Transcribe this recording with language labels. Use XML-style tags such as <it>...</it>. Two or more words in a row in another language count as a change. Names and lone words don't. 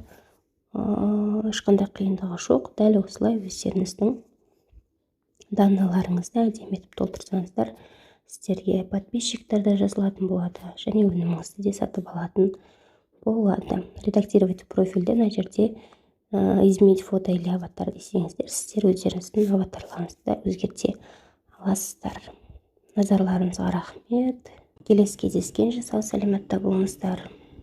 <kk>Ешқандай қиындығы жоқ. Дәл осылай өздеріңіздің данныйларыңызды әдемі етіп толтырсаңыздар, сіздерге подписчиктер де жазылатын болады, және өніміңізді де сатып алатын болады.</kk> <ru>Редактировать профильде</ru> <kk>мына жерде</kk> <ru>изменить фото или аватар</ru> <kk>десеңіздер, сіздер өздеріңіздің аватарларыңызды өзгерте аласыздар. Назарларыңызға рахмет. Келесі кездескенше сау саламатта болыңыздар.</kk>